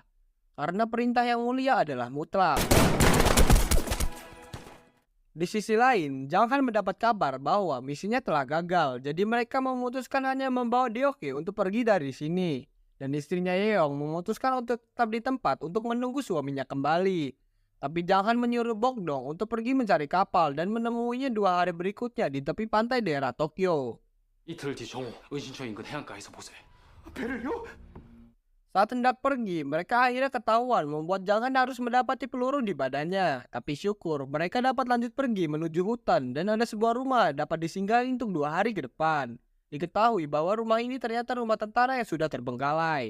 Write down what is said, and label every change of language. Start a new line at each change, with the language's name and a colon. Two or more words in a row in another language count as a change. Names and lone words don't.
Indonesian: Karena perintah yang mulia adalah mutlak. Di sisi lain, Jang Han mendapat kabar bahwa misinya telah gagal, jadi mereka memutuskan hanya membawa Diokhe untuk pergi dari sini. Dan istrinya Yeong memutuskan untuk tetap di tempat untuk menunggu suaminya kembali. Tapi Jang Han menyuruh Bokdong untuk pergi mencari kapal dan menemuinya 2 hari berikutnya di tepi pantai daerah Tokyo.
Korean: 이틀 뒤 정오 은신처 인근 해안가에서 보세. 배를요?
Indonesian: Saat hendak pergi, mereka akhirnya ketahuan membuat Jang Han harus mendapati peluru di badannya. Tapi syukur, mereka dapat lanjut pergi menuju hutan dan ada sebuah rumah dapat disinggahi untuk 2 hari ke depan. Diketahui bahwa rumah ini ternyata rumah tentara yang sudah terbengkalai.